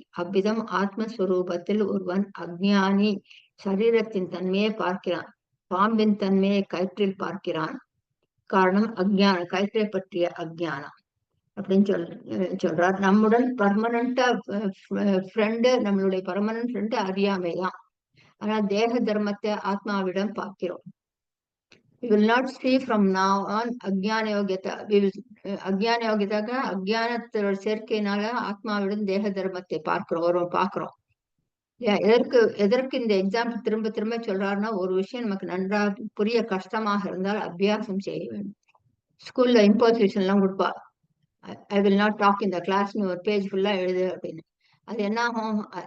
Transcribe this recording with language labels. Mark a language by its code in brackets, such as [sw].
[ta] அவ்விதம் ஆத்மஸ்வரூபத்தில் ஒருவன் அக்ஞானி சரீரத்தின் தன்மையை பார்க்கிறான், பாம்பின் தன்மையை கயிற்றில் பார்க்கிறான். காரணம் அக்ஞானம், கயிற்றை பற்றிய அக்ஞானம் அப்படின்னு சொல்றார். நம்முடன் பர்மனண்டா ஃப்ரெண்டு, நம்மளுடைய பர்மனன்ட் ஃப்ரெண்டு அறியாமைதான். ஆனா தேக தர்மத்தை ஆத்மாவிடம் பார்க்கிறோம். [en] We will not see from now on அக்ஞான யோகியதா. [ta] அக்ஞான யோகியதாக அக்ஞானத்தோட சேர்க்கையினால ஆத்மாவிடம் தேக தர்மத்தை பார்க்கிறோம். எதற்கு இந்த எக்ஸாம்பிள் திரும்ப திரும்ப சொல்றாருன்னா, ஒரு விஷயம் நமக்கு நன்றாக புரிய கஷ்டமாக இருந்தால் அபியாசம் செய்ய வேண்டும். ஸ்கூல்ல இம்போசிஷன் எல்லாம் கொடுப்பா. [en] I will not talk [ta] இந்த கிளாஸ், ஒரு பேஜ் ஃபுல்லா எழுது அப்படின்னு. அது என்ன ஆகும்?